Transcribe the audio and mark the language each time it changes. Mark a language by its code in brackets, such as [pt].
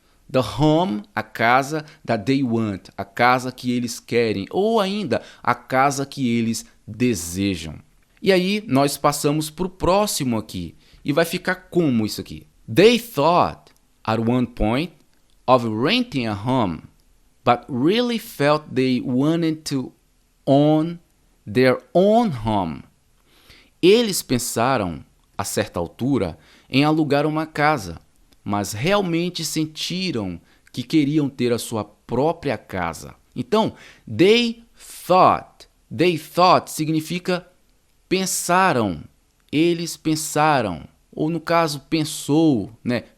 [en] The home, [pt] a casa [en] that they want, [pt] a casa que eles querem, ou ainda a casa que eles desejam. E aí nós passamos para o próximo aqui, e vai ficar como isso aqui? [en] They thought, at one point, of renting a home, but really felt they wanted to own their own home. [pt] Eles pensaram, a certa altura, em alugar uma casa, mas realmente sentiram que queriam ter a sua própria casa. Então, [en] they thought [pt] significa pensaram, eles pensaram, ou no caso, pensou, né?